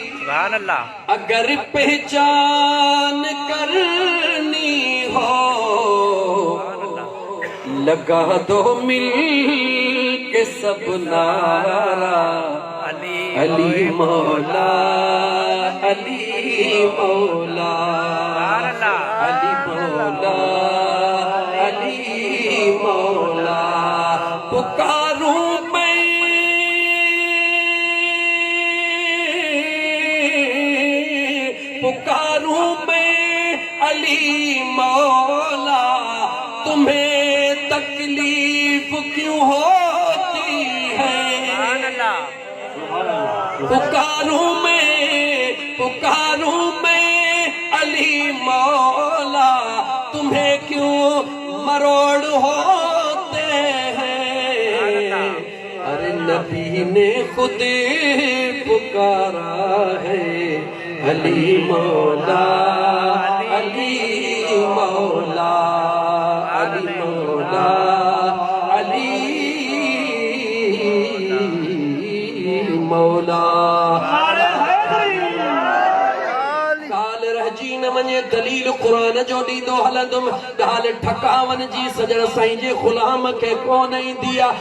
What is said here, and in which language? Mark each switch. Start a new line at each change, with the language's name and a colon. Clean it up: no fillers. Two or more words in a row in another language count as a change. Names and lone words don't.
Arabic: سبحان اللہ.
Urdu: اگر پہچان کرنی ہو لگا دو مل کے سب نعرہ, علی مولا علی مولا علی مولا علی مولا. پکاروں میں پکاروں میں علی مولا، تمہیں تکلیف کیوں ہوتی ہے? پکاروں میں علی مولا، تمہیں کیوں مروڑ ہوتے ہیں? ارے نبی نے خود پکارا ہے, علی مولا علی مولا علی مولا علی مولا.
Sindhi: काल रहजी न मने दलील कुरान जो ॾींदो हलंदुम, ॻाल्हि ठकावन जी सजण साईं जे ग़ुलाम खे कोन ईंदी आहे।